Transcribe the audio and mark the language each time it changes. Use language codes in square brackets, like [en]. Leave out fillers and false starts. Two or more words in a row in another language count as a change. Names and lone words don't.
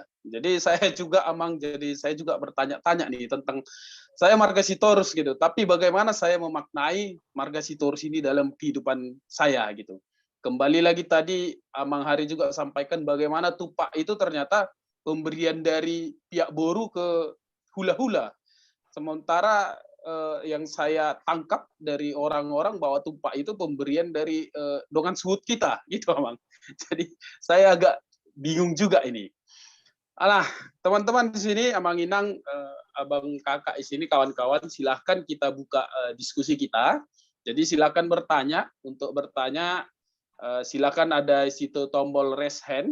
[id] Jadi saya juga Amang, jadi saya juga bertanya-tanya nih tentang saya Margasitorus gitu, tapi bagaimana saya memaknai Margasitorus ini dalam kehidupan saya gitu. Kembali lagi tadi Amang Hari juga sampaikan bagaimana tupak itu ternyata pemberian dari pihak Boru ke hula-hula. Sementara yang saya tangkap dari orang-orang bahwa tupak itu pemberian dari [bbc] dongan suhut [id] kita, gitu Amang. Jadi saya agak bingung juga ini. Alah, teman-teman di sini [bbc] Amang Inang [id] abang kakak di sini, kawan-kawan, silahkan kita buka diskusi kita. Jadi silakan bertanya. Untuk bertanya, silakan ada situ tombol [en] raise hand.